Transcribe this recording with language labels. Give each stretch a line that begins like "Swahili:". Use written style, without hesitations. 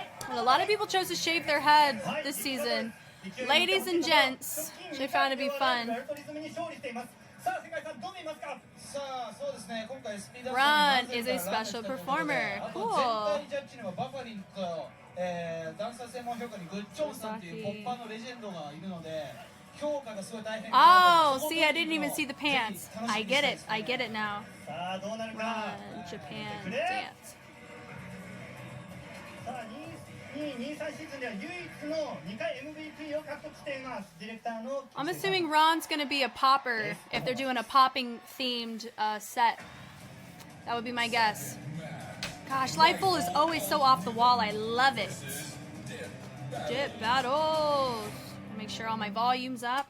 English: And a lot of people chose to shave their head this season. Ladies and gents, which I found to be fun.
Japanese: さあ世界さんどう見ますか。さあそうですね、今回スピード
English: Run is a special performer.
Japanese: あと
English: Cool.
Japanese: 全体ジャッジにはバファリンと、ダンサー専門評価にグッチョンさんっていうポッパーのレジェンドがいるので評価がすごい大変。
English: Oh, see, I didn't even see the pants. I get it. I get it now.
Japanese: さあどうなるか。
English: Run, Japan, dance.
Japanese: さあ2223シーズンでは唯一の2回 MVP を獲得しています。ディレクターの
English: I'm assuming Ron's gonna be a popper if they're doing a popping themed set. That would be my guess. Gosh, LIFULL is always so off the wall. I love it. Dip battles. Make sure all my volume's up.